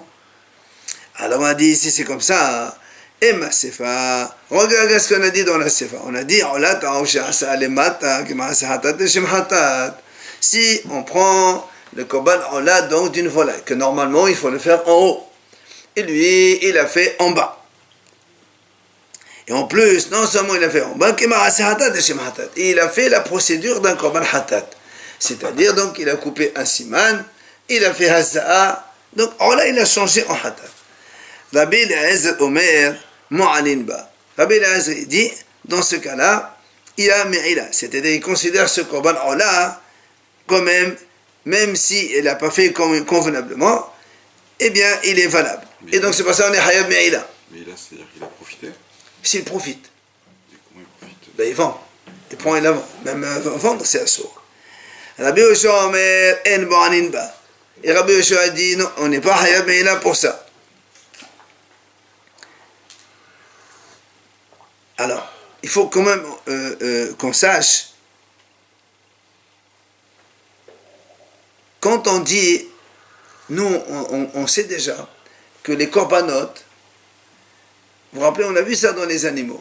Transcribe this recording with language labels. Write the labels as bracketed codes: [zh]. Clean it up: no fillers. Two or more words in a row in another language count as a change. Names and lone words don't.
[fr] Alors on a dit, ici c'est comme ça, et ma sefa, regarde ce qu'on a dit dans la sefa, on a dit, si on prend le [he] קרבן עולה [fr] donc d'une volaille, que normalement il faut le faire en haut, et lui, il a fait en bas. Et en plus, non seulement il a fait en bas, il a fait la procédure d'un [he] קרבן חטאת. [fr] C'est-à-dire, donc, il a coupé un siman, il a fait hazza'a, donc, là, il a changé en hatat. [he] רבי אליעזר אומר, מועלין בו. [fr] Rabbi Eliezer dit, dans ce cas-là, il y a me'ila. C'est-à-dire, il considère ce korban là, quand même si il n'a pas fait convenablement, eh bien, il est valable. Mais et donc, c'est pour ça qu'on est [he] חייב מעילה. [fr] Mais là, c'est-à-dire qu'il a profité. S'il profite. Et comment il profite? Il vend. Il prend et la vend. Même vendre, c'est assourd. [he] רבי יהושע אומר אין מועלין בו. [fr] Et Rabbi Yoshua a dit, non, on n'est pas hayab me'ila pour ça. Alors, il faut quand même qu'on sache, quand on dit, nous, on sait déjà que les corbanotes, vous vous rappelez, on a vu ça dans les animaux.